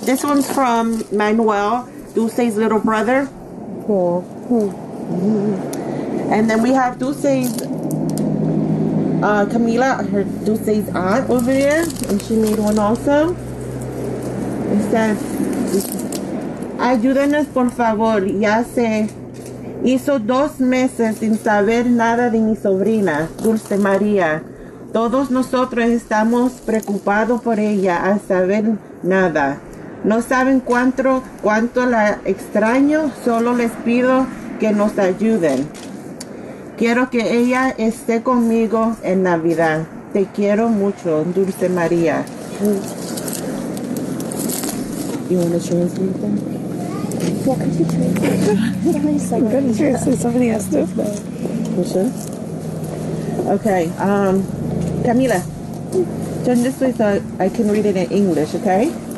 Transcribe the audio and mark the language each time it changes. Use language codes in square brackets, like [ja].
[en] This one's from Manuel, Dulce's little brother. Cool. And then we have Dulce's Camila, her Dulce's aunt over there, and she made one also. It says, [es] ayúdenos por favor, ya se hizo 2 meses sin saber nada de mi sobrina, Dulce María. Todos nosotros estamos preocupados por ella, al saber nada. No saben cuánto la extraño, solo les pido que nos ayuden. Quiero que ella esté conmigo en Navidad. Te quiero mucho, Dulce María. [en] You want to translate that? Yeah, could you translate? I'm going to translate somebody else too. You sure? Okay, Camila, turn this way so I can read it in English, okay?